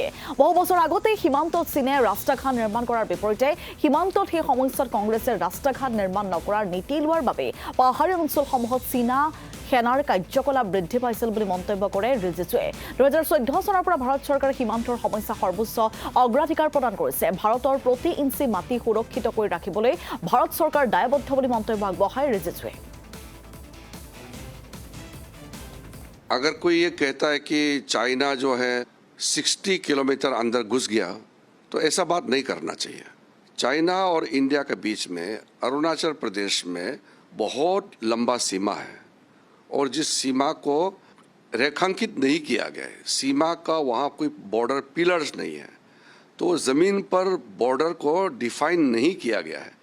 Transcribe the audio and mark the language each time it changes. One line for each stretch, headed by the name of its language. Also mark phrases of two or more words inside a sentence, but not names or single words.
Assamese: বহু বছৰ আগতেই সীমান্তত চীনে ৰাস্তাঘাট নিৰ্মাণ কৰাৰ বিপৰীতে সীমান্তত সেই সময়ছোৱাত কংগ্ৰেছে ৰাস্তাঘাট নিৰ্মাণ নকৰাৰ নীতি লোৱাৰ বাবে পাহাৰীয়া অঞ্চলসমূহত চীনা সেনাৰ কাৰ্যকলাপ বৃদ্ধি পাইছিল বুলি মন্তব্য কৰে ৰিজিজুৱে। 2014 চনৰ পৰা ভাৰত চৰকাৰে সীমান্তৰ সমস্যা সৰ্বোচ্চ অগ্ৰাধিকাৰ প্ৰদান কৰিছে। ভাৰতৰ প্ৰতি ইঞ্চি মাটি সুৰক্ষিত কৰি ৰাখিবলৈ ভাৰত চৰকাৰ দায়বদ্ধ বুলি মন্তব্য আগবঢ়ায় ৰিজিজুৱে।
Hindi: अगर कोई ये कहता है कि चाइना जो है 60 किलोमीटर अंदर घुस गया तो ऐसा बात नहीं करना चाहिए। चाइना और इंडिया के बीच में अरुणाचल प्रदेश में बहुत लंबा सीमा है और जिस सीमा को रेखांकित नहीं किया गया है, सीमा का वहाँ कोई
English: border pillars
Hindi: नहीं है, तो ज़मीन पर बॉर्डर को डिफाइन नहीं किया गया है।